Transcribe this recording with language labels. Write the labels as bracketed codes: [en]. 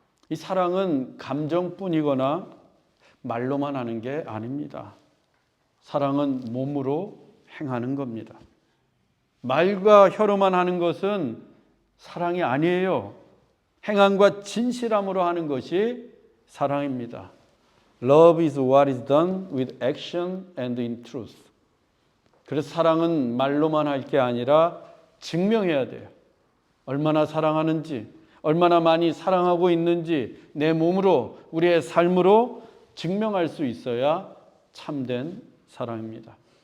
[ko] 이 사랑은 감정뿐이거나 말로만 하는 게 아닙니다. 사랑은 몸으로 행하는 겁니다. 말과 혀로만 하는 것은 사랑이 아니에요. 행함과 진실함으로 하는 것이 사랑입니다. [en] Love is what is done with action and in truth. [ko] 그래서 사랑은 말로만 할 게 아니라 증명해야 돼요. 얼마나 사랑하는지, 얼마나 많이 사랑하고 있는지 내 몸으로, 우리의 삶으로 증명할 수 있어야 참된 사랑입니다.